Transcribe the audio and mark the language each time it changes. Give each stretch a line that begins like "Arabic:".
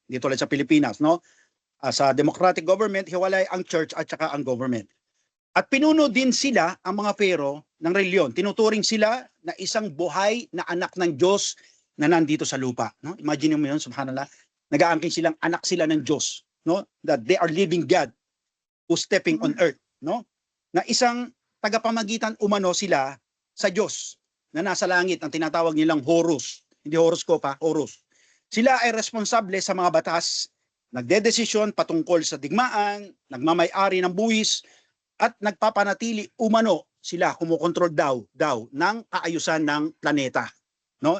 Filipino: Dito ulit sa Pilipinas, no? Sa democratic government, hiwalay ang church at saka ang government. At pinuno din sila, ang mga Pharaoh, ng reliyon. Tinuturing sila na isang buhay na anak ng Diyos na nandito sa lupa. No? Imagine mo yun, subhanallah. Nag-aangkin silang anak sila ng Diyos. No?
English: That they are living God who's stepping on earth.
Filipino: No? Na isang tagapamagitan umano sila sa Diyos na nasa langit, ang tinatawag nilang Horus. Hindi horoscope ha, Horus. Sila ay responsable sa mga batas, nagdedesisyon patungkol sa digmaan, nagmamay-ari ng buwis, at nagpapanatili umano sila, kumukontrol daw ng kaayusan ng planeta, no?